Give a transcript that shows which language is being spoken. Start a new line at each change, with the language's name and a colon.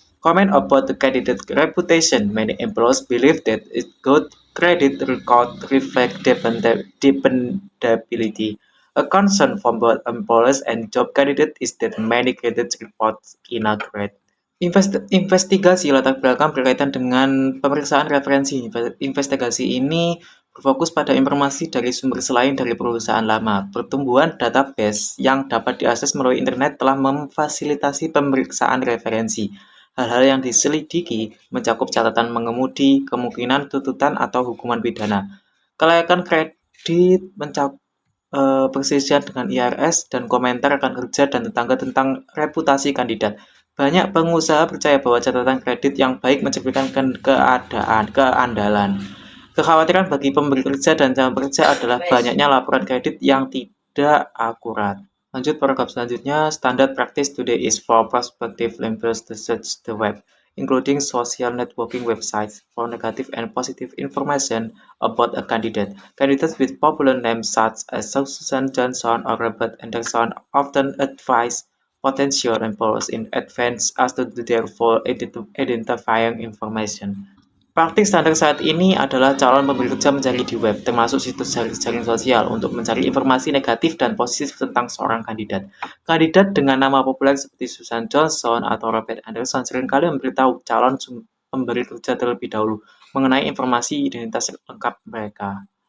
English: Comment about the candidate's reputation. Many employers believe that its good credit record reflect dependability. A concern from both employers and job candidates is that many credit reports inaccurate.
Indonesian: Investigasi latar belakang berkaitan dengan pemeriksaan referensi. Investigasi ini berfokus pada informasi dari sumber selain dari perusahaan lama. Pertumbuhan database yang dapat diakses melalui internet telah memfasilitasi pemeriksaan referensi. Hal-hal yang diselidiki mencakup catatan mengemudi, kemungkinan tuntutan atau hukuman pidana. Kelayakan kredit mencakup perselisihan dengan IRS dan komentar rekan kerja dan tetangga tentang reputasi kandidat. Banyak pengusaha percaya bahwa catatan kredit yang baik mencerminkan keandalan. Kekhawatiran bagi pemberi kerja dan calon pekerja adalah banyaknya laporan kredit yang tidak akurat. Lanjut paragraf selanjutnya,
English: standard practice today is for prospective employers to search the web, including social networking websites, for negative and positive information about a candidate. Candidates with popular names such as Susan Johnson or Robert Anderson often advise potential employers in advance as to their full identifying information.
Indonesian: Praktik standar saat ini adalah calon pemberi kerja mencari di web, termasuk situs jaring sosial, untuk mencari informasi negatif dan positif tentang seorang kandidat. Kandidat dengan nama populer seperti Susan Johnson atau Robert Anderson seringkali memberitahu calon pemberi kerja terlebih dahulu mengenai informasi identitas lengkap mereka.